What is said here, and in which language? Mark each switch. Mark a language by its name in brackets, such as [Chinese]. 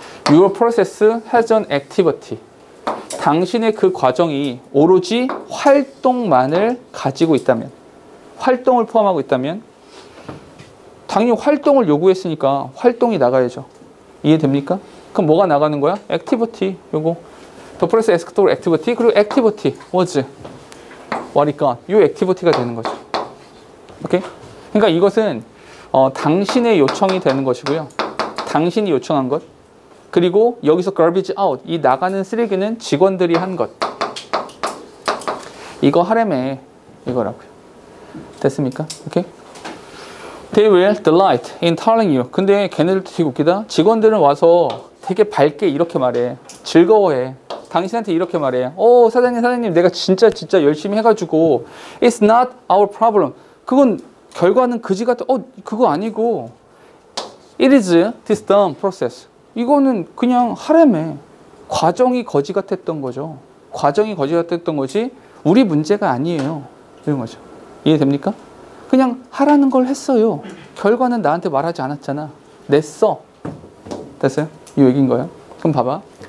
[English] Your process has an activity. [Korean] 당신의 그 과정이 오로지 활동만을 가지고 있다면, 활동을 포함하고 있다면 당연히 활동을 요구했으니까 활동이 나가야죠. 이해됩니까? 그럼 뭐가 나가는 거야? activity. 요거 [English] The process asked for activity. [Korean] 그리고 [English] activity was what it got. [Korean] 이 activity가 되는 거죠. 오케이? 그러니까 이것은 당신의 요청이 되는 것이고요. 당신이 요청한 것. 그리고 여기서 [English] garbage out. [Korean] 이 나가는 쓰레기는 직원들이 한 것. 이거 하래매. 이거라고요. 됐습니까? 오케이? [English] They will delight in telling you. [Korean] 근데 걔네들도 되게 웃기다. 직원들은 와서 되게 밝게 이렇게 말해. 즐거워해. 당신한테 이렇게 말해. 사장님, 내가 진짜 열심히 해가지고 [English] It's not our problem. [Korean] 그건 결과는 그지 같아. 그거 아니고 [English] It is this dumb process. [Korean] 이거는 그냥 하래매. 과정이 거지 같았던 거죠. 과정이 거지 같았던 것이 우리 문제가 아니에요. 이런 거죠. 이해됩니까? 그냥 하라는 걸 했어요. 결과는 나한테 말하지 않았잖아. 냈어. 됐어요? 이 얘기인 거예요. 그럼 봐봐.